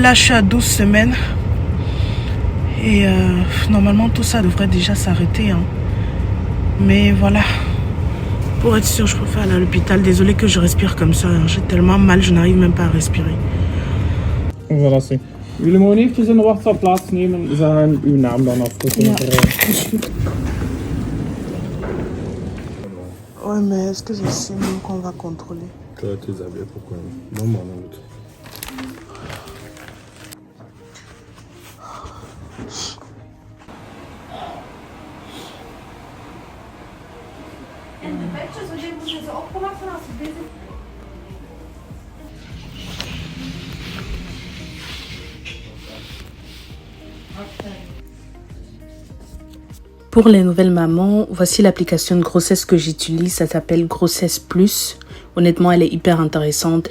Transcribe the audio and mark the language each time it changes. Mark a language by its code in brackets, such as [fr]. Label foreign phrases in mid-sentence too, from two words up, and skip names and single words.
[fr] Là, je suis à 12 semaines. Et normalement, tout ça devrait déjà s'arrêter. Hein. Mais voilà. Pour être sûr, je préfère aller à l'hôpital. Désolée que je respire comme ça. J'ai tellement mal, je n'arrive même pas à respirer. Voilà, c'est. [nl] Jullie mogen eventjes in de wachtzaal plaatsnemen. Ze gaan uw naam dan afdrukken. Ja. [fr] Ouais, mais est-ce que c'est si mieux qu'on va contrôler? Toi, tu les avais pourquoi? Non, mon autre. [nl] En de bedjes, wanneer moeten ze opgemaakt zijn als ze bezig zijn? [fr] Pour les nouvelles mamans, voici l'application de grossesse que j'utilise. Ça s'appelle Grossesse Plus. Honnêtement, elle est hyper intéressante.